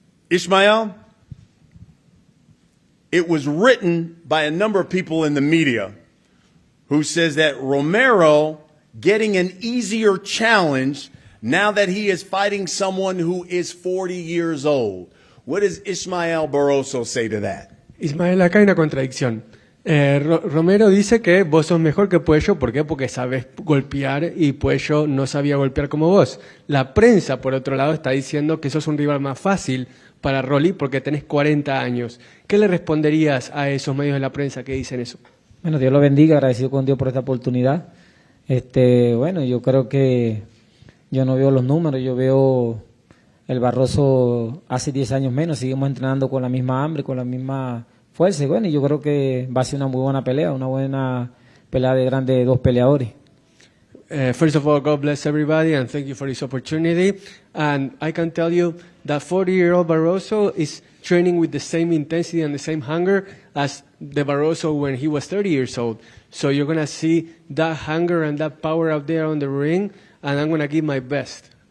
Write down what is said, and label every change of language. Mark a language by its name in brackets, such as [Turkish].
[English] Ismael, it was written by a number of people in the media who says that Romero getting an easier challenge now that he is fighting someone who is 40 years old. What does Ismael Barroso say to that? [Spanish] Ismael, acá hay una contradicción. Romero dice que vos sos mejor que Puello. ¿Por qué? Porque sabes golpear y Puello no sabía golpear como vos. La prensa, por otro lado, está diciendo que sos un rival más fácil para Rolly porque tenés 40 años. ¿Qué le responderías a esos medios de la prensa que dicen eso? Bueno, Dios lo bendiga, agradecido con Dios por esta oportunidad. Bueno, yo creo que yo no veo los números, yo veo el Barroso hace 10 años menos, seguimos entrenando con la misma hambre, con la misma fuerza. Y bueno, yo creo que va a ser una muy buena pelea, una buena pelea de grandes dos peleadores. [English] First of all, God bless everybody and thank you for this opportunity. And I can tell you that 40-year-old Barroso is training with the same intensity and the same hunger as the Barroso when he was 30 years old. So you're going to see that hunger and that power out there on the ring, and I'm going to give my best.